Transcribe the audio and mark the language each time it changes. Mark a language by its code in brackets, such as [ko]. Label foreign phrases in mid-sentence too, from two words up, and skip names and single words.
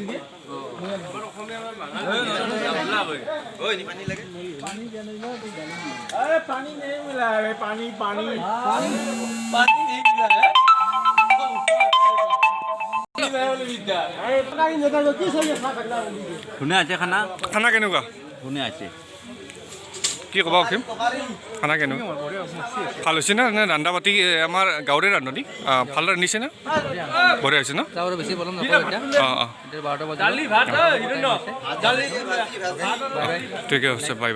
[hi] पानी नहीं मिला है पानी पानी पानी नहीं मिला है [as] ধুনীয়া আছে খানা খানা কেনেকুৱা ধুনীয়া আছে কি ক'ব অসীম খানা কেনেকুৱা ভাল হৈছে না নে ৰান্ধা বাতি আমাৰ গাঁৱৰে ৰান্ধনি ভাল ৰান্ধিছে না বঢ়িয়া হৈছে ন অঁ অঁ ঠিকে আছে বাই বাই বাৰু